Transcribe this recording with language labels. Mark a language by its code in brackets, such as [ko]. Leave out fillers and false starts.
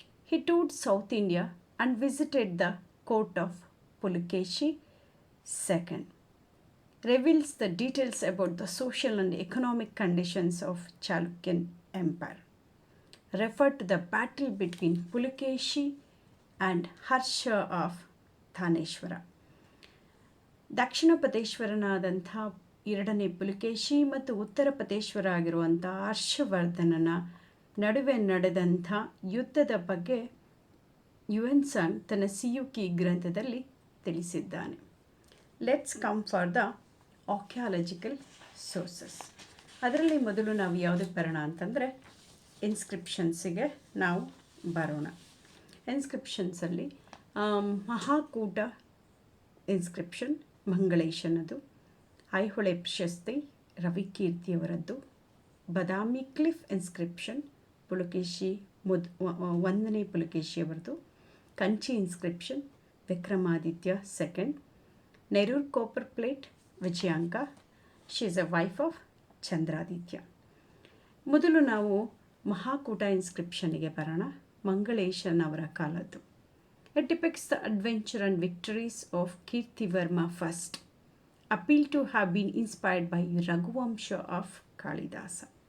[en] He toured South India and visited the court of Pulikeshi II. Reveals the details about the social and economic conditions of Chalukyan Empire. Referred to the battle between Pulikeshi and Harsha of Thaneshwara. [kn] ದಕ್ಷಿಣ ಪತೇಶ್ವರನಾದಂಥ ಎರಡನೇ ಪುಲಿಕೇಶಿ ಮತ್ತು ಉತ್ತರ ಪತೇಶ್ವರ ಆಗಿರುವಂಥ ಹರ್ಷವರ್ಧನನ ನಡುವೆ ನಡೆದಂಥ ಯುದ್ಧದ ಬಗ್ಗೆ UN song ತನ್ನ ಸಿಯುಕಿ ಗ್ರಂಥದಲ್ಲಿ ತಿಳಿಸಿದ್ದಾನೆ. [en] Let's come for the archaeological sources. [kn] ಅದರಲ್ಲಿ ಮೊದಲು ನಾವು ಯಾವುದಕ್ಕೆ ಬರೋಣ ಅಂತಂದರೆ ಇನ್ಸ್ಕ್ರಿಪ್ಷನ್ಸಿಗೆ ನಾವು ಬರೋಣ. ಇನ್ಸ್ಕ್ರಿಪ್ಷನ್ಸಲ್ಲಿ ಮಹಾಕೂಟ ಇನ್ಸ್ಕ್ರಿಪ್ಷನ್ ಮಂಗಳೇಶನದು, ಐಹೊಳೆ ಪ್ರಶಸ್ತಿ ರವಿಕೀರ್ತಿಯವರದ್ದು, ಬದಾಮಿ ಕ್ಲಿಫ್ ಇನ್ಸ್ಕ್ರಿಪ್ಷನ್ ಪುಲಕೇಶಿ ಒಂದನೇ ಪುಲಕೇಶಿಯವರದು, Kanchi inscription Vikramaditya second, Nerur copper plate ವಿಜಯಾಂಕ, [en] She is a wife of Chandraditya. [kn] ಮೊದಲು ನಾವು ಮಹಾಕೂಟ ಇನ್ಸ್ಕ್ರಿಪ್ಷನ್ಗೆ ಬರೋಣ. ಮಂಗಳೇಶನ್ ಅವರ ಕಾಲದ್ದು. [en] It depicts the adventure and victories of Kirtivarma first, appealed to have been inspired by Raghuvamsha of Kalidasa.